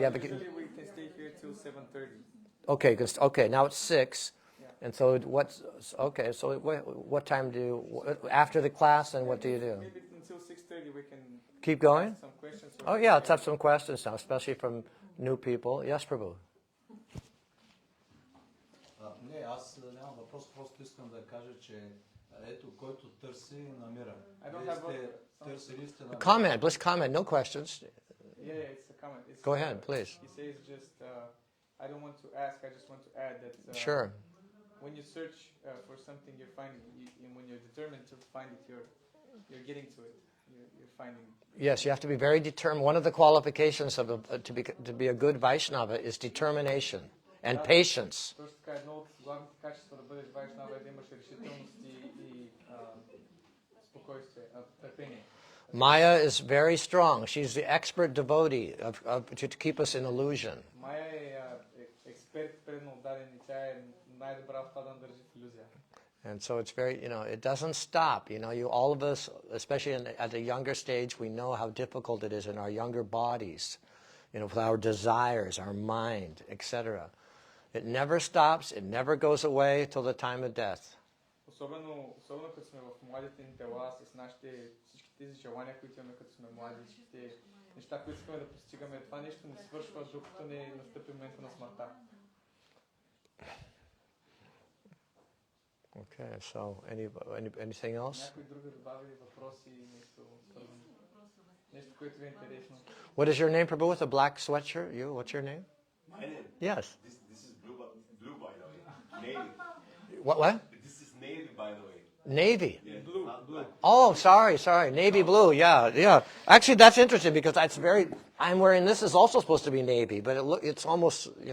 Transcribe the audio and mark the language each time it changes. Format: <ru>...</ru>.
<en>Usually we can stay here till 7:30. Okay, now it's 6. And so so what time do you, after the class, and what do you do? Maybe until 6:30 we can keep going? ask some questions. Oh yeah, let's have some questions now, especially from new people. Yes, Prabhu.</en> <bg>Не, аз нямам въпрос, просто искам да кажа, че ето, който търси, намира. Вие сте търсили, сте намерили.</bg> <en>Comment, let's comment, no questions. Yeah, it's a comment. Go ahead, please. He says just, I don't want to ask, I just want to add that Sure. when you search for something, you're finding, and when you're determined to find it, you're getting to it. You're finding it. Yes, you have to be very determined. One of the qualifications to be a good Vaishnava is determination and patience.</en> <bg>Точно така, едно от главните качества да бъдеш вайшнава е да имаш решителност и спокойствие, търпение.</bg> <en>Maya is very strong. She's the expert devotee to keep us in illusion.</en> <bg>Майя е експерт, предно отдаден и тя е най-добра в това да държи в илюзия.</bg> <en>And so it's very, it doesn't stop. All of us, especially at a younger stage, we know how difficult it is in our younger bodies, with our desires, our mind, etc. It never stops. It never goes away till the time of death.</en> <bg>Особено като сме в младите ни тела, с нашите всички тези желания, които имаме като сме млади, всичките неща, които искаме да постигаме, това нещо не свършва, докато не настъпи момента на смъртта.</bg> <en>Okay, so anything else?</en> <bg>Някой друг да добави въпроси, нещо свързано. Нещо, което ви е интересно.</bg> <en>What is your name, Prabhu, with a black sweatshirt? What's your name? My name? Yes. This is blue, by the way. Navy. What? This is navy, by the way. Navy. Yeah, Blue. Oh, sorry. Navy blue. Yeah. Actually, that's interesting because I'm wearing this is also supposed to be navy, but it's almost,</en>